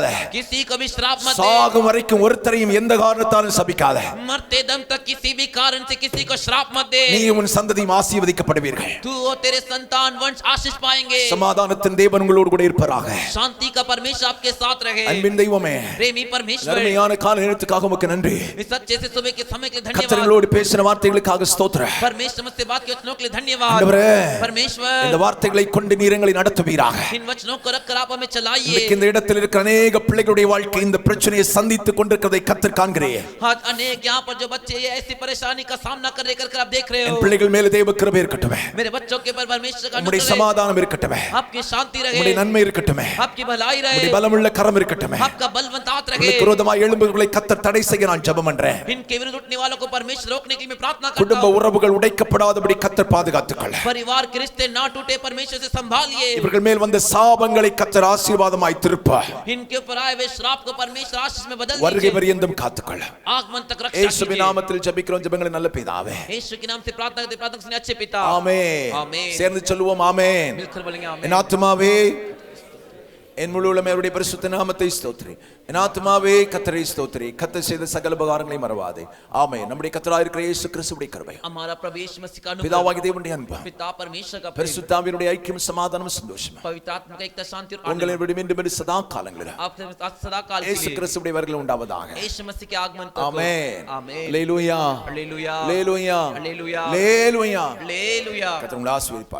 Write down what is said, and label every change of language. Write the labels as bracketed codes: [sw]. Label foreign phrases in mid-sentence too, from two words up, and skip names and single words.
[hi] किसी को भी श्राप मत दे। [ta] சாகும் வரைக்கும் ஒருத்தரையும் எந்த காரணத்தாலும் சபிக்காத। [hi] मरते दम तक किसी भी कारण से किसी को श्राप मत दे। [ta] நீ உன் சந்ததியும் ஆசீர்வதிக்கப்படுவீர்கள்। [hi] तू और तेरे संतान वंश आशीष पाएंगे। [ta] சமாதானத்தின் தேவன் உங்களோடு கூட இருப்பாராக। [hi] शांति का परमेश्वर आपके साथ रहे। [ta] அன்பின் தெய்வமே, [hi] प्रेमी परमेश्वर, [ta] நன்மையான கால நேரத்துக்காக உமக்கு நன்றி। [hi] इस अच्छे से सुबह के समय के लिए [ta] கர்த்தர் [hi] धन्यवाद। [ta] எங்களோடு பேசின வார்த்தைகளுக்காக ஸ்தோத்திரம்। [hi] परमेश्वर मुझसे बात के वचनों के लिए धन्यवाद। [ta] ஆண்டவரே, [hi] परमेश्वर [ta] இந்த வார்த்தைகளை கொண்டு நீர் எங்களை நடத்துவீராக। [hi] इन वचनों को रखकर आप हमें चलाइए। [ta] இன்னைக்கு இந்த இடத்தில் இருக்கிற अनेक பிள்ளைகளுடைய வாழ்க்கை இந்த பிரச்சனையை சந்தித்துக் கொண்டிருக்கிறதை கர்த்தர் காண்கிறீர்। [hi] आज अनेक यहाँ पर जो बच्चे ये ऐसी परेशानी का सामना कर आप देख रहे [ta] என் [hi] हो। [ta] பிள்ளைகள் மேலே தேவ கிருபை இருக்கட்டும், [hi] मेरे बच्चों के ऊपर परमेश्वर का [ta] உம்முடைய [hi] अनुग्रह रहे, [ta] சமாதானம் இருக்கட்டும், [hi] आपकी शांति रहे, [ta] உம்முடைய நன்மை இருக்கட்டும், [hi] आपकी भलाई रहे, [ta] உம்முடைய பலமுள்ள கரம் இருக்கட்டும்। [hi] आपका बलवंत हाथ रहे। [ta] உங்களுக்கு விரோதமாய் எழும்புகிறவர்களை கர்த்தர் தடை செய்ய நான் ஜெபம் பண்றேன்। [hi] इनके विरुद्ध उठने वालों को परमेश्वर रोकने के लिए मैं प्रार्थना करता [ta] குடும்ப [hi] हूं। [ta] உறவுகள் உடைக்கப்படாதபடி கர்த்தர் பாதுகாத்துக்கொள்ள, [hi] परिवार के रिश्ते ना टूटे टूटे परमेश्वर से संभालिए। [ta] இவர்கள் மேல் வந்த சாபங்களை கர்த்தர் ஆசீர்வாதமாய் திருப்பார். [hi] इनके ऊपर आए हुए श्राप को परमेश्वर आशीष में बदल [ta] வருகை [hi] दीजिए। [ta] பரியந்தம் காத்துக்கொள்ள [hi] आगमन तक रक्षा [ta] இயேசுவின் [hi] कीजिए। [ta] நாமத்தில் ஜெபிக்கிறோம் ஜெபங்களை நல்ல பிதாவே. [hi] यीशु के नाम से प्रार्थना करते प्रार्थना सुनिए अच्छे पिता। [ta] ஆமென். [hi] आमीन। [ta] சேர்ந்து சொல்லுவோம் ஆமென். [hi] मिलकर बोलेंगे आमीन। [ta] என் ஆத்துமாவே என் முழு உள்ளமே அவருடைய பரிசுத்த நாமத்தை ஸ்தோத்திரி. என் ஆத்துமாவே கர்த்தரை ஸ்தோத்திரி. கர்த்தர் செய்த சகல உபகாரங்களை மறவாதே. ஆமென். நம்முடைய கர்த்தராகிய இருக்கிற இயேசு கிறிஸ்துவின் கிருபை, [hi] हमारा प्रभु यीशु मसीह का अनुग्रह, [ta] பிதாவாகிய தேவனுடைய அன்பு, [hi] पिता परमेश्वर का प्रेम, [ta] பரிசுத்த ஆவியினுடைய ஐக்கியம் சமாதானம் சந்தோஷம் [hi] पवित्र आत्मा का एकता शांति और [ta] உங்களை [hi] आनंद [ta] விடும் என்று சதா காலங்களில் [hi] आपसे सदा काल के [ta] இயேசு [hi] लिए [ta] கிறிஸ்துவின் வருகையில் உண்டாவதாக. [hi] यीशु मसीह के आगमन तक। [ta] ஆமென். [hi] आमीन। [ta] அல்லேலூயா [hi] हालेलुया [ta] அல்லேலூயா [hi] हालेलुया [ta] அல்லேலூயா. [hi] हालेलुया। [ta] கர்த்தர் உங்களை ஆசீர்வதிப்பார்.